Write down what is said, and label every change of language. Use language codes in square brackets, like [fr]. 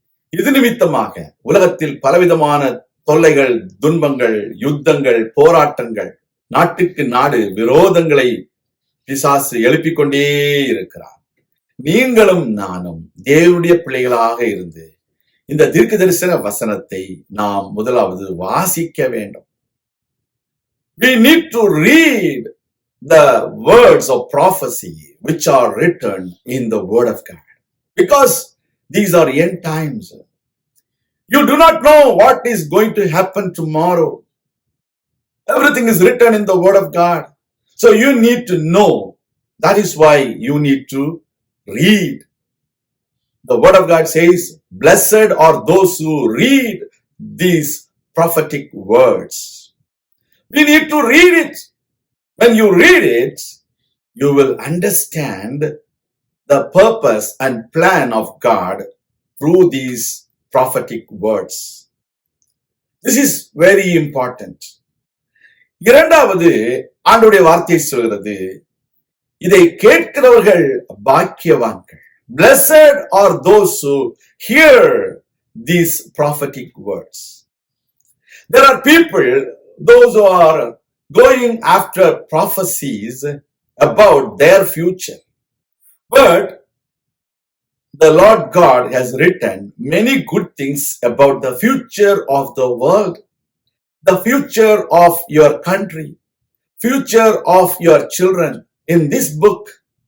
[ta] இது நிமித்தமாக உலகத்தில் பலவிதமான தொல்லைகள், துன்பங்கள், யுத்தங்கள், போராட்டங்கள், நாட்டுக்கு நாடு விரோதங்களை பிசாசு எழுப்பிக் கொண்டே இருக்கிறார். நீங்களும் நானும் தேவனுடைய பிள்ளைகளாக இருந்து இந்த தீர்க்க தரிசன வசனத்தை நாம் முதலாவது வாசிக்க வேண்டும். [en] We need to read the words of prophecy which are written in the word of God, because these are end times. You do not know what is going to happen tomorrow. Everything is written in the word of God. So you need to know. That is why you need to read. The word of God says, blessed are those who read these prophetic words. We need to read it. When you read it, you will understand the purpose and plan of God through these prophetic words. This is very important. [ta] இரண்டாவது ஆண்டவருடைய வார்த்தை சொல்கிறது, இதை கேட்கிறவர்கள் பாக்கியவான்கள். [en] Blessed are those who hear these prophetic words. There are people, those who are going after prophecies about their future. But the Lord God has written many good things about the future of the world, the future of your country, future of your children in this book.